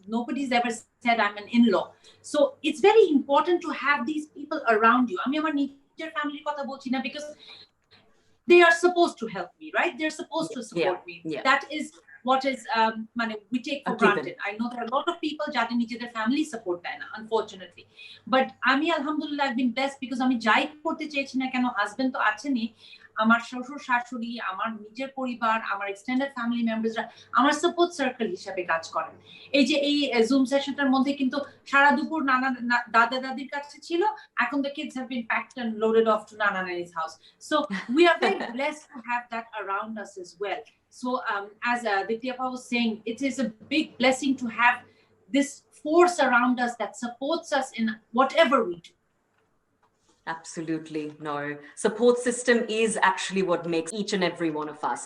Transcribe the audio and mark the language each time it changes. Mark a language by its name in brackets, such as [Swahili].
[English] Nobody's ever said I'm an in-law. So it's very important to have these people around you. I mean, [Bangla] আমার নিজের family কথা বলছি না, [English] because they are supposed to help me, right? They're supposed to support me. Yeah. That is what is we take for granted. I know there are a lot of people [Bangla] যাদের নিজেদের family support দেয় না, [English] unfortunately. [Bangla] But আমি আলহামদুলিল্লাহ [English] I've been blessed because [Bangla] আমি যাই করতে চেয়েছি না কেন, হাজবেন্ড তো আছেনই, আমার শ্বশুর শাশুড়ি, আমার নিজের পরিবার, আমার এক্সটেন্ডেড ফ্যামিলি মেম্বারসরা আমার সাপোর্ট সার্কেল হিসেবে কাজ করেন। এই যে এই জুম সেশনটার মধ্যে কিন্তু সারা দুপুর নানা দাদা দাদির কাছে ছিল, এখন [English] the kids have been packed and loaded off to Nana Nani's house. So we are very blessed to have that around us as well. So as Dityapa was saying, it is a big blessing to have this force around us that supports us in whatever we do. Absolutely. No. Support system is actually what makes each and every one of us.